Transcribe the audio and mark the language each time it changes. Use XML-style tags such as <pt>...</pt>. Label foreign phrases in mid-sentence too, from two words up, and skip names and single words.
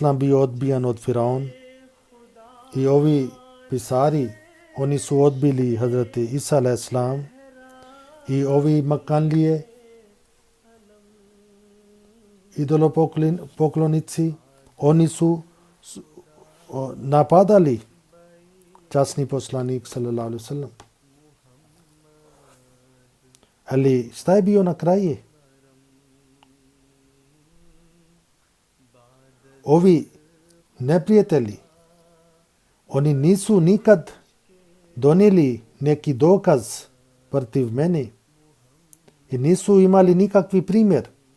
<bs>bio odbijan od Firaun i ovi pisari, oni su odbili Hazrat Isa a.s. i ovi Makanlije, idolopoklonici, oni su napadali časni poslanik</bs> <ar>صلى الله عليه وسلم.</ar> <bs>Ali šta je bio na kraju? Ovi neprijatelji, oni nisu nikad donijeli neki dokaz protiv mene i nisu imali nikakvi primjer.</bs>